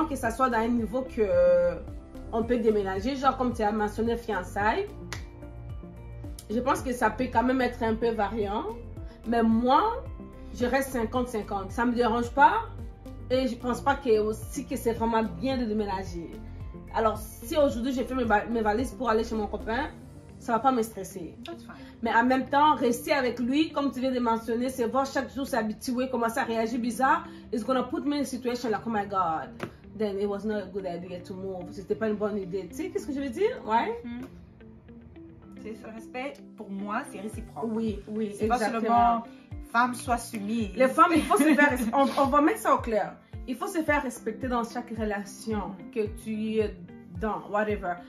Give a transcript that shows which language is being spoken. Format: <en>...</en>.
<fr>soit dans un niveau que on peut déménager, genre comme tu as mentionné fiançailles, je pense que ça peut quand même être un peu variant, mais moi je reste 50-50, ça me dérange pas et je pense pas que c'est vraiment bien de déménager. Alors, si aujourd'hui j'ai fait mes valises pour aller chez mon copain, ça va pas me stresser.</fr> <en>That's fine.</en> <fr>Mais en même temps, rester avec lui, comme tu viens de mentionner, c'est voir chaque jour s'habituer, commencer à réagir bizarre.</fr> <en>It's gonna put me in a situation like, oh my God, then it was not a good idea to move.</en> <fr>C'était pas une bonne idée. Tu sais, qu'est-ce que je veux dire? Ouais. C'est ce respect, pour moi, c'est réciproque. Oui, oui, c'est pas seulement femme soit soumise. Les femmes, il faut se faire, on va mettre ça au clair. Il faut se faire respecter dans chaque relation que tu es dans, whatever.</fr>